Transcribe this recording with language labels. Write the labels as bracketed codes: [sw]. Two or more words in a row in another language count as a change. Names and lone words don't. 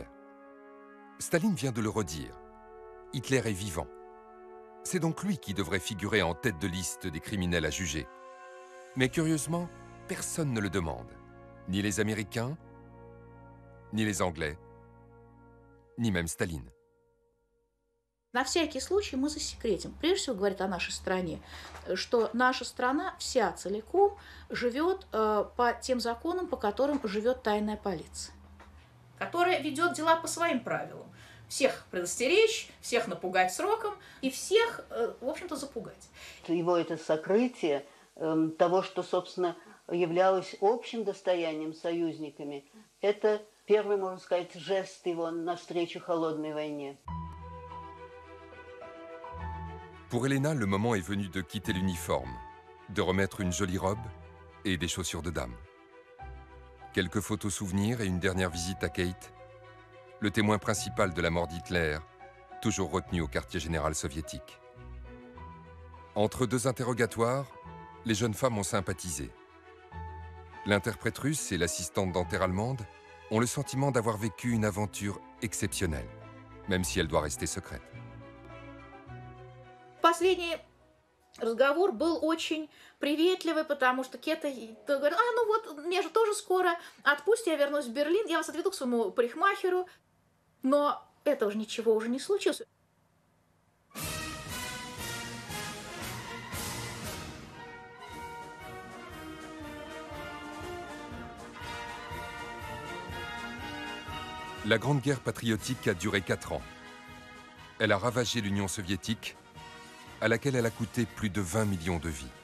[fr] Staline vient de le redire. Hitler est vivant. C'est donc lui qui devrait figurer en tête de liste des criminels à juger. Mais curieusement, personne ne le demande. Ni les Américains, ni les Anglais, ni même Staline. [ru] На всякий случай мы засекретим. Прежде всего говорит о нашей стране, что наша страна вся целиком живет по тем законам, по которым живет тайная полиция, которая ведет дела по своим правилам. Всех предостеречь, всех напугать сроком и всех, в общем-то, запугать. Его это сокрытие того, что, собственно, являлось общим достоянием союзниками, это первый, можно сказать, жест его навстречу холодной войне. [fr] Pour Elena, le moment est venu de quitter l'uniforme, de remettre une jolie robe et des chaussures de dame. Quelques photos souvenirs et une dernière visite à Kate, le témoin principal de la mort d'Hitler, toujours retenu au quartier général soviétique. Entre deux interrogatoires, les jeunes femmes ont sympathisé. L'interprète russe et l'assistante dentaire allemande ont le sentiment d'avoir vécu une aventure exceptionnelle, même si elle doit rester secrète. [ru] Последний разговор был очень приветливый, потому что Кета говорит, ну вот, меня же тоже скоро отпустят, я вернусь в Берлин, я вас отведу к своему парикмахеру. Но этого же ничего уже не случилось. [fr] La Grande Guerre patriotique a duré 4 ans. Elle a ravagé l'Union soviétique, à laquelle elle a coûté plus de 20 millions de vies.